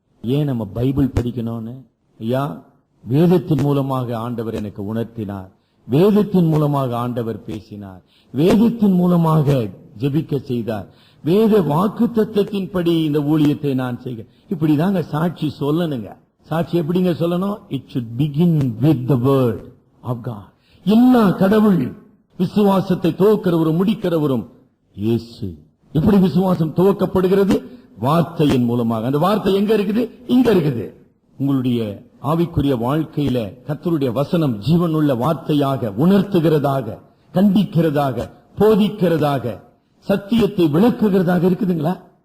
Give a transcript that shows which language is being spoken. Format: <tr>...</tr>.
<ta>ஏன் நம்ம பைபிள் படிக்கணும்னு? ஐயா, வேதத்தின் மூலமாக ஆண்டவர் எனக்கு உணர்த்தினார், வேதத்தின் மூலமாக ஆண்டவர் பேசினார், வேதத்தின் மூலமாக ஜெபிக்க செய்தார், வேத வாக்கு தத்தத்தின்படி இந்த ஊழியத்தை நான் செய்க. இப்படிதாங்க சாட்சி சொல்லணுங்க. சாட்சி எப்படிங்க சொல்லணும்?</ta> <en>It should begin with the word of God.</en> <ta>எல்லா கடவுள் விசுவாசத்தை துவக்கிறவரும் முடிக்கிறவரும் இயேசு. எப்படி விசுவாசம் துவக்கப்படுகிறது? வார்த்தையின் மூலமாக. அந்த வார்த்தை எங்க இருக்குது? இங்க இருக்குது. உங்களுடைய ஆவிக்குரிய வாழ்க்கையில கர்த்தருடைய வசனம் ஜீவனுள்ள வார்த்தையாக, உணர்த்துகிறதாக, கண்டிக்கிறதாக, போதிக்கிறதாக, சத்தியத்தை விளக்குகிறதாக இருக்குதுங்களா?</ta>